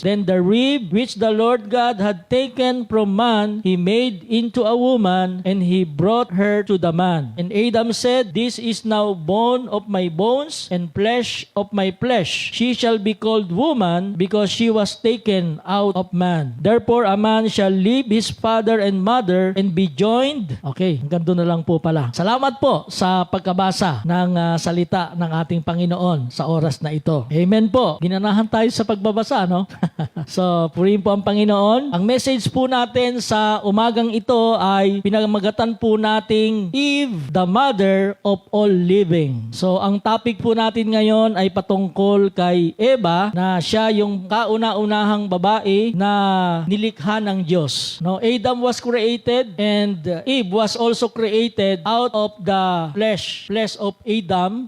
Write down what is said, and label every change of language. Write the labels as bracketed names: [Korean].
[English] Then the rib which the Lord God had taken from man, he made into a woman, and he brought her to the man. And Adam said, this is now bone of my bones and flesh of my flesh. She shall be called woman, because she was taken out of man. Therefore a man shall leave his father and mother and be joined. [Filipino] Okay, hanggang doon na lang po pala. Salamat po sa pagkabasa ng salita ng ating Panginoon sa oras na ito. Amen po. Ginanahan tayo sa pagbabasa, no? So, purihin po ang Panginoon. Ang message po natin sa umagang ito ay pinamagatan po nating [English] Eve, the mother of all living. [Filipino] So, ang topic po natin ngayon ay patungkol kay Eva, na siya yung kauna-unahang babae na nilikha ng Diyos. [English] No, Adam was created and Eve was also created out of the flesh of Adam.